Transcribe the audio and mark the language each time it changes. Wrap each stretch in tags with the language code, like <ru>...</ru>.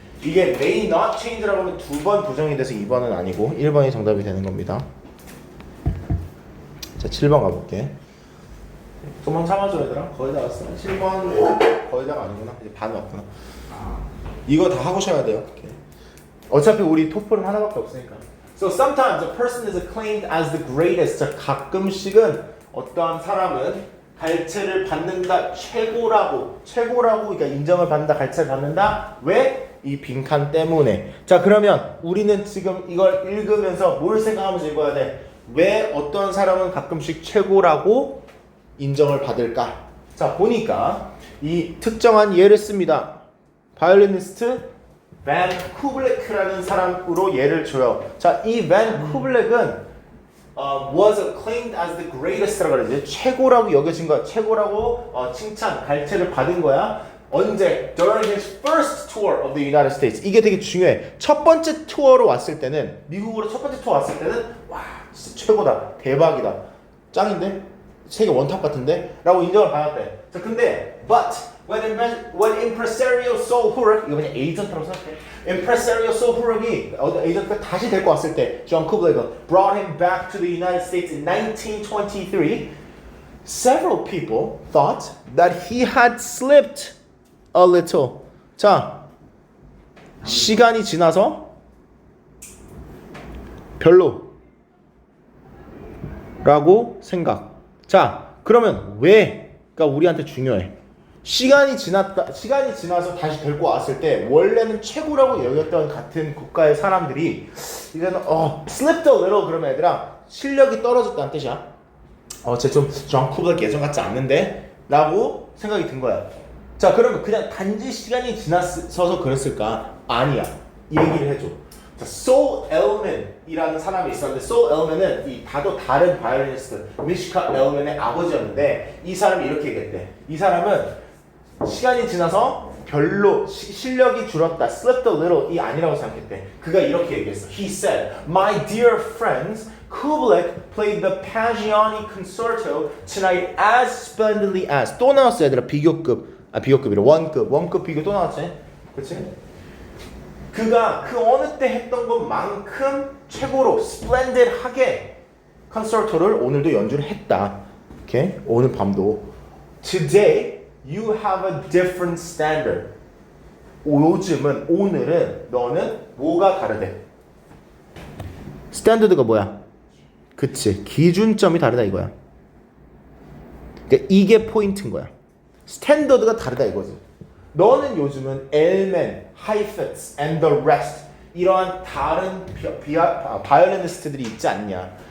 <ko>이게 may not change라고 하면 2번 부정이 돼서 2번은 아니고 1번이 정답이 되는 겁니다. 자, 7번 가볼게. 좀만 참아줘 얘들아. 거의 다 왔어. 7번 거의 다가 아니구나. 이제 반 왔구나. 이거 다 하고셔야 돼요. 오케이. 어차피 우리 토플은 하나밖에 없으니까.</ko> <en>So sometimes a person is acclaimed as the greatest.</en> <ko>자, 가끔씩은 어떠한 사람은 갈채를 받는다, 최고라고 그러니까 인정을 받는다, 갈채를 받는다. 왜? 이 빈칸 때문에. 자, 그러면 우리는 지금 이걸 읽으면서 뭘 생각하면서 읽어야 돼? 왜 어떤 사람은 가끔씩 최고라고 인정을 받을까? 자, 보니까 이 특정한 예를 씁니다. 바이올리니스트 반 쿠블렉이라는 사람으로 예를 줘요. 자, 이 반 쿠블렉은</ko> <en>was acclaimed as the greatest</en> <ko>라고 그러지. 최고라고 여겨진 거야. 최고라고 칭찬, 갈채를 받은 거야. 언제?</ko> <en>During his first tour of the United States.</en> <ko>이게 되게 중요해. 첫 번째 투어로 왔을 때는, 미국으로 첫 번째 투어 왔을 때는 와, 진짜 최고다, 대박이다, 짱인데, 세계 원탑 같은데, 라고 인정을 받았대. 자, 근데</ko> <en>but when impresario</en> <ko>Saul Hurok, 이거 그냥 에이전트라고 생각해.</ko> <en>impresario Saul Hurok이</en> <ko>에이전트가 다시 데리고 왔을 때,</ko> <en>John Kubler brought him back to the United States in 1923. Several people thought that he had slipped a little. 자,</en> <ko>시간이 지나서 별로 라고 생각. 자, 그러면 왜가 우리한테 중요해? 시간이 지나서 다시 데리고 왔을 때 원래는 최고라고 여겼던 같은 국가의 사람들이 이제는</ko> <en>slipped a little</en> <ko>그러면 얘들아 실력이 떨어졌다는 뜻이야. 쟤좀 쿠블 예전 같지 않는데? 라고 생각이 든 거야. 자, 그러면 그냥 단지 시간이 지나서서 그랬을까? 아니야. 이 얘기를 해줘. 자, Saul Elman이라는 사람이 있었는데 Saul Elman은 이 다른 바이올리니스트 미시카 엘먼의 아버지였는데 이 사람이 이렇게 얘기했대. 이 사람은 시간이 지나서 별로 실력이 줄었다.</ko> <en>Slipped a little</en> <ko>이 아니라고 생각했대. 그가 이렇게 얘기했어.</ko> <en>He said, "My dear friends, Kublai played the Pagiani Concerto tonight as splendidly as."</en> <ko>또 나왔어 얘들아. 비교급이래. 원급 비교 또 나왔지. 그렇지? 그가 그 어느 때 했던 것만큼 최고로 splendid하게 컨서토를 오늘도 연주를 했다. 오케이? 오늘 밤도.</ko> <en>Today you have a different standard.</en> <ko>오늘은 너는 뭐가 다르대? 스탠더드가 뭐야? 그치. 기준점이 다르다 이거야. 그러니까 이게 포인트인 거야. 스탠더드가 다르다 이거지. 너는 요즘은 엘멘, 하이프츠,</ko> <en>and the rest</en> <ko>이러한 다른 바이올리니스트들이 있지 않냐.</ko>